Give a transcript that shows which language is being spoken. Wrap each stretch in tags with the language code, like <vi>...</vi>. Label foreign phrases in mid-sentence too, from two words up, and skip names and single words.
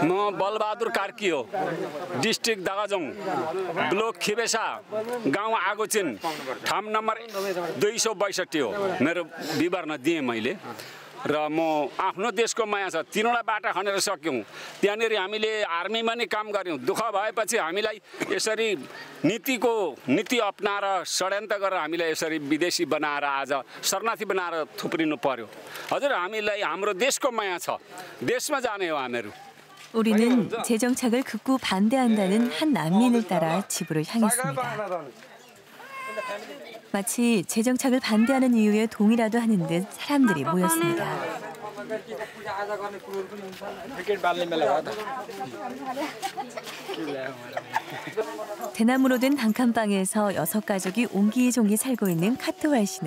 <ne>म बलबहादुर कार्की हो डिस्ट्रिक्ट दागाजोङ ब्लक खिबेसा गाउँ आगोचिन ठाउँ नम्बर 262 हो मेरो विवरण दिएँ मैले र म आफ्नो देशको माया छ तीनवटा बाटा खनेर सक्यौं त्यहाँनेरि हामीले आर्मीमा नि काम गर्यौं दुःख भएपछि हामीलाई यसरी नीति अपनाएर षड्यन्त्र गरेर हामीलाई यसरी विदेशी बनाएर आज शरणार्थी बनाएर थुप्रिनु पर्यो हजुर हामीलाई हाम्रो देशको माया छ देशमा जाने हो हामीहरू</ne> <ko>우리는 재정착을 극구 반대한다는 한 난민을 따라 집으로 향했습니다. 마치 재정착을 반대하는 이유에 동의라도 하는 듯 사람들이 모였습니다. 대나무로 된 단칸방에서 6가족이 옹기종기 살고 있는 카트왈 시내.</ko>